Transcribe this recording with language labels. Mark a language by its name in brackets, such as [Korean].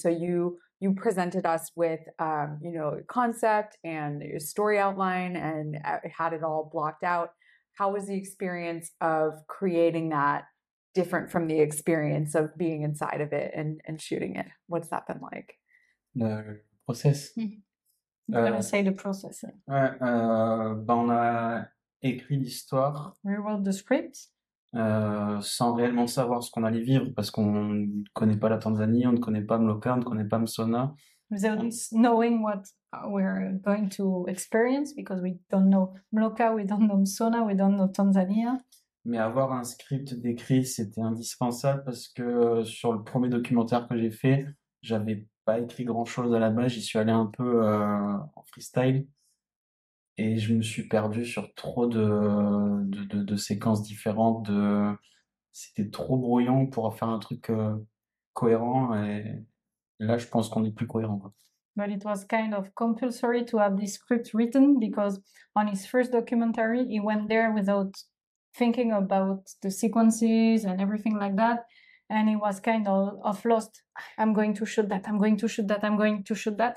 [English] So you presented us with concept and your story outline and had it all blocked out. How was the experience of creating that different from the experience of being inside of it and shooting it? What's that been like? [French] Le process. [English] I'm gonna say the process. [French] Ouais, on a écrit l'histoire. [English] We wrote the script. [French] Sans réellement savoir ce qu'on allait vivre, parce qu'on ne connaît pas la Tanzanie, on ne connaît pas Mloka, on ne connaît pas Msona. [English] Without knowing what we're going to experience, because we don't know Mloka, we don't know Msona, we don't know Tanzania. [French] Mais avoir un script d'écrit, c'était indispensable parce que sur le premier documentaire que j'ai fait, j'avais pas écrit grand-chose à la base, j'y suis allé un peu en freestyle et je me suis perdu sur trop de séquences différentes. C'était trop brouillon pour faire un truc cohérent et là, je pense qu'on est plus cohérent, quoi. [English] But it was kind of compulsory to have this script written because on his first documentary, he went there without thinking about the sequences and everything like that. And he was kind of lost. I'm going to shoot that. I'm going to shoot that. I'm going to shoot that.